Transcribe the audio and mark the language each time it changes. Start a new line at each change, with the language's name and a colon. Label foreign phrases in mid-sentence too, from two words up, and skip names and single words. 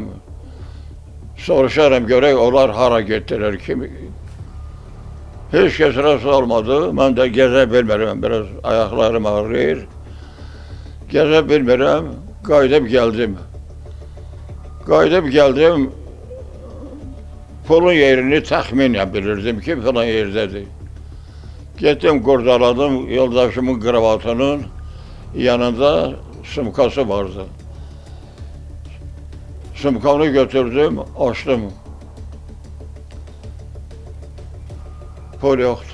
Azerbaijani: Soruşarım görek onlar hara gittiler kimi. Hiç kes rast olmadı.
Turkish: Ben de geze bilmiyorum. Biraz ayaklarım ağrıyor. Geze bilmiyorum. Qayıdıb geldim.
Azerbaijani: Pulun yerini təxminən bilirdim ki, filan yerdədir. Getdim, qurdaladım, yoldaşımın kravatının yanında sumkası vardı. Sumkanı götürdüm, açdım. Pul yoxdur.